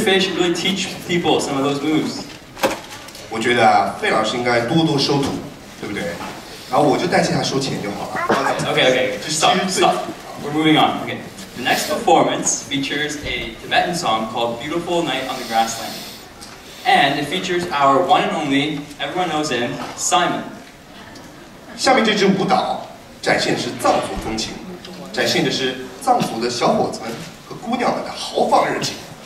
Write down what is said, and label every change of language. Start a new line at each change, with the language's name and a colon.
English: Fei should really teach people some of those moves.
Chinese: 我觉得啊，费老师应该多多收徒，对不对？然后我就代替他收钱就好了。
English: Okay, just stop. We're moving on. Okay. The next performance features a Tibetan song called Beautiful Night on the Grassland. And it features our one and only, everyone knows him, Simon.
Chinese: 下面这支舞蹈展现的是藏族风情，展现的是藏族的小伙子们和姑娘们的豪放热情。